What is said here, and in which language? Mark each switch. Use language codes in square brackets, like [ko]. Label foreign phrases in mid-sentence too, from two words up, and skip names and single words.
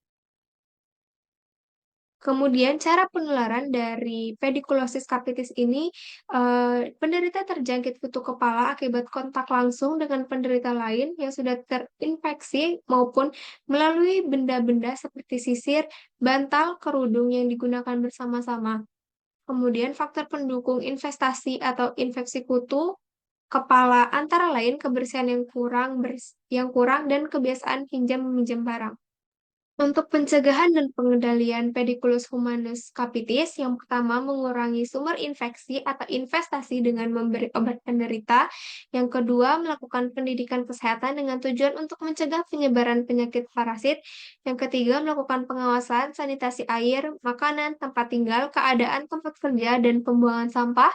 [id] Kemudian cara penularan dari pediculosis capitis ini, penderita terjangkit kutu kepala akibat kontak langsung dengan penderita lain yang sudah terinfeksi maupun melalui benda-benda seperti sisir, bantal, kerudung yang digunakan bersama-sama. Kemudian faktor pendukung investasi atau infeksi kutu kepala antara lain kebersihan yang kurang dan kebiasaan pinjam meminjam barang. Untuk pencegahan dan pengendalian pediculus humanus capitis, yang pertama mengurangi sumber infeksi atau investasi dengan memberi obat penderita. Yang kedua, melakukan pendidikan kesehatan dengan tujuan untuk mencegah penyebaran penyakit parasit. Yang ketiga, melakukan pengawasan sanitasi air, makanan, tempat tinggal, keadaan tempat kerja, dan pembuangan sampah.